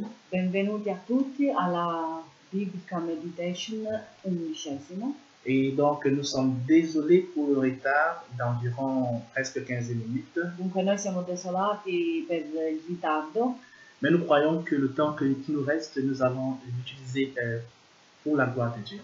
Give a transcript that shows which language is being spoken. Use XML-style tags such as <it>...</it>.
<it>Benvenuti a tutti alla Biblical Meditation 11.</it> <fr>Et donc, nous sommes désolés pour le retard d'environ presque 15 minutes.</fr> <it>Dunque noi siamo desolati per il ritardo,</it> <fr>Mais nous croyons que le temps qui nous reste, nous allons l'utiliser pour la gloire de Dieu.</fr>